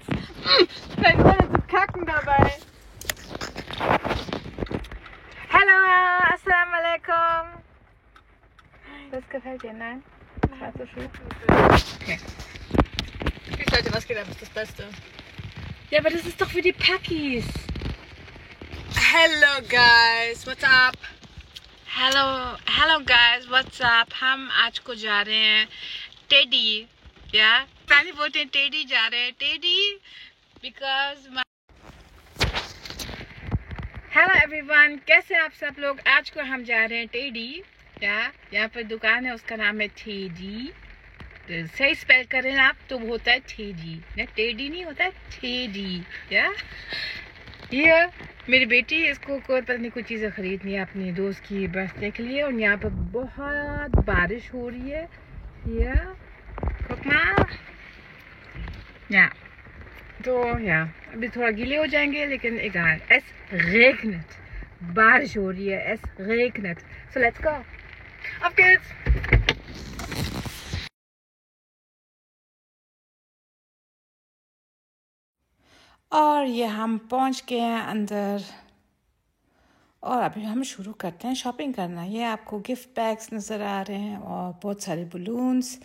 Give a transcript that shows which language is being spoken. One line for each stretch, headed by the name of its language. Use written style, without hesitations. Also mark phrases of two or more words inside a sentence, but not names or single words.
German: Vielleicht ohne zu kacken dabei. Hallo,
Arabic: assalamu alaikum.
German: Das gefällt dir, nein? Schwarze Schuhe? Okay. Peace Leute, was geht ab? Ist das Beste. Ja, aber das ist doch für die Packies.
English: Hello guys, what's up? Hello guys, what's up?
Hindi: हम आज को जा रहे हैं टेडी, या पहले बोलते हैं टेडी जा रहे हैं टेडी
English: because hello everyone,
Hindi: कैसे आप सब लोग? आज को हम जा रहे हैं टेडी, या यहाँ पर दुकान है, उसका नाम है टेडी। तो सही स्पेल करें आप तो होता है टेडी, ना टेडी नहीं होता है टेडी। या ये मेरी बेटी, इसको कोई पता नहीं कुछ चीज़ें खरीदनी है अपनी दोस्त की बर्थडे के लिए, और यहाँ पर बहुत बारिश हो रही है। या तो या अभी थोड़ा गीले हो जाएंगे, लेकिन
German: egal, es regnet,
Hindi: बारिश हो रही है,
German: es regnet,
English: so let's go,
German: Auf geht's!
Hindi: और ये हम पहुंच गए हैं अंदर, और अभी हम शुरू करते हैं शॉपिंग करना। ये आपको गिफ्ट बैग्स नज़र आ रहे हैं और बहुत सारे बलून्स।